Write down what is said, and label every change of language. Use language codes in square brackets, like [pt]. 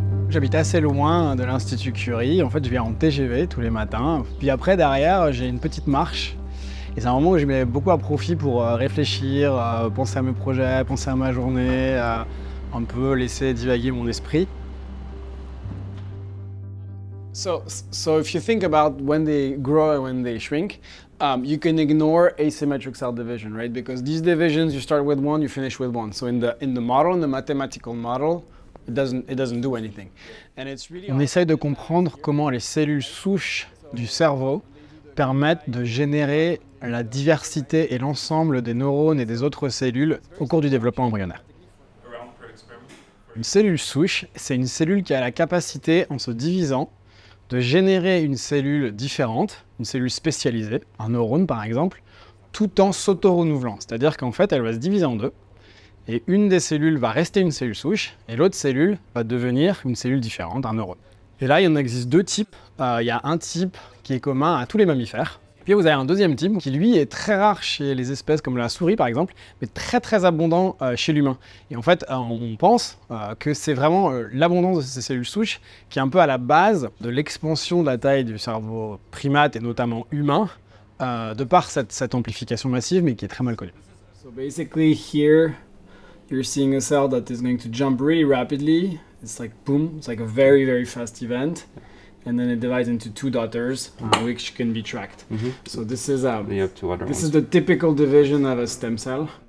[fr] J'habite assez loin de l'Institut Curie. En fait, je viens en TGV tous les matins. Puis après, derrière, j'ai une petite marche. Et c'est un moment où je mets beaucoup à profit pour réfléchir, penser à mes projets, penser à ma journée, un peu laisser divaguer mon esprit. [en] So if you think about when they grow and when they shrink, you can ignore asymmetric cell division, right? Because these divisions, you start with one, you finish with one. So in the model, in the mathematical model, it doesn't do anything. And it's really [fr] On essaye de comprendre comment les cellules souches du cerveau permettent de générer la diversité et l'ensemble des neurones et des autres cellules au cours du développement embryonnaire. Une cellule souche, c'est une cellule qui a la capacité, en se divisant, de générer une cellule différente, une cellule spécialisée, un neurone par exemple, tout en s'auto-renouvelant. C'est-à-dire qu'en fait, elle va se diviser en deux, et une des cellules va rester une cellule souche, et l'autre cellule va devenir une cellule différente, un neurone. Et là, il y en existe deux types. Il y a un type qui est commun à tous les mammifères, puis vous avez un deuxième type qui, lui, est très rare chez les espèces comme la souris, par exemple, mais très très abondant chez l'humain. Et en fait, on pense que c'est vraiment l'abondance de ces cellules souches qui est un peu à la base de l'expansion de la taille du cerveau primate, et notamment humain, de par cette amplification massive, mais qui est très mal connue. [en] So basically here, you're seeing a cell that is going to jump really rapidly. It's like boom, it's like a very, very fast event. And then it divides into two daughters, which can be tracked. So this is the typical division of a stem cell.